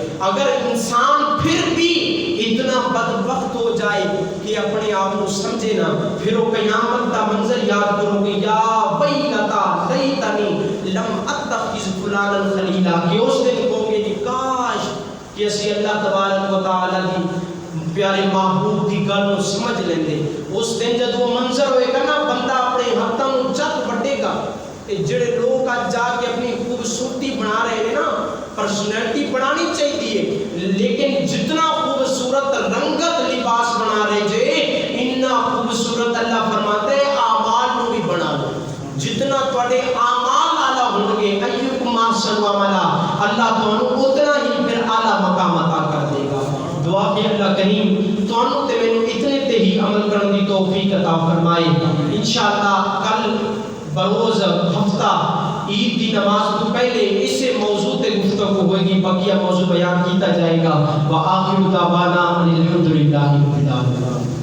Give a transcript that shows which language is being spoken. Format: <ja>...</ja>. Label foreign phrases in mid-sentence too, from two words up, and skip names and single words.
<ur>اگر انسان پھر بھی اتنا بدبخت ہو جائے کہ اپنے آپ کو سمجھے نہ، پھر وہ قیامت کا منظر یاد کرو گے،</ur> <ar>یا ویلتا لیتنی لم اتخذ فلانا خلیلا،</ar> <ur>کہ اس دن کہو گے کہ کاش کہ</ur> <pa>اسی اللہ تبارک و تعالی دی پیارے محبوب دی گل نو سمجھ لیندے۔ اس دن جب وہ منظر ہوئے گا نا، بندہ اپنے ہاتھوں نو چک وڈے گا۔</pa> <ur>جڑے لوگ آج جا کے اپنی خوبصورتی بنا رہے ہیں نا، پرسنالٹی بنانی چاہیے، لیکن جتنا خوبصورت رنگت لباس بنا رہے جے، اتنا خوبصورت اللہ فرماتے ہیں اعمال نو بھی بنا لو۔</ur> <pa>جتنا تواڈے اعمال اعلیٰ ہوں گے،</pa> <ar>ایکم احسن عملا،</ar> <pa>اللہ تانوں اتنا ہی پھر اعلیٰ مقام عطا کر دے گا۔ دعا کہ اللہ کریم تانوں تے مینوں اتنے تے ہی عمل کرن دی توفیق عطا فرمائے۔</pa> <ur>انشاءاللہ کل بروز ہفتہ عید کی نماز تو پہلے اسے موضوع تے گفتگو ہوئے گی، بقیہ موضوع بیان کیتا جائے گا۔</ur> <ar>وآخر دعوانا ان الحمدللہ رب العالمین۔</ar>